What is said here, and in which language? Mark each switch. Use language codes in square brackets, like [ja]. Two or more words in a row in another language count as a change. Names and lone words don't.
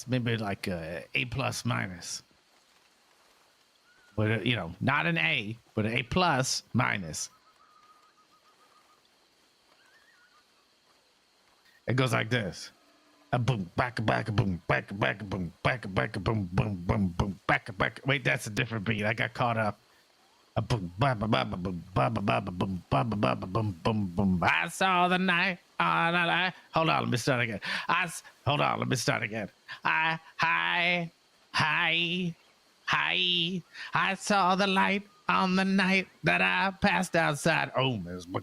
[en] Maybe like a A plus minus. But, not an A, but an A plus minus. It goes like this. A boom, back, a boom, back, a boom, back, a boom, boom, boom, boom, back. Wait, that's a different beat. I got caught up. A boom, ba ba ba boom, ba ba ba boom, ba ba ba boom, boom, boom. I saw the night on a lie. Hold on, let me start again. Let me start again. Hi. I saw the light on the night that I passed outside. Oh, miss.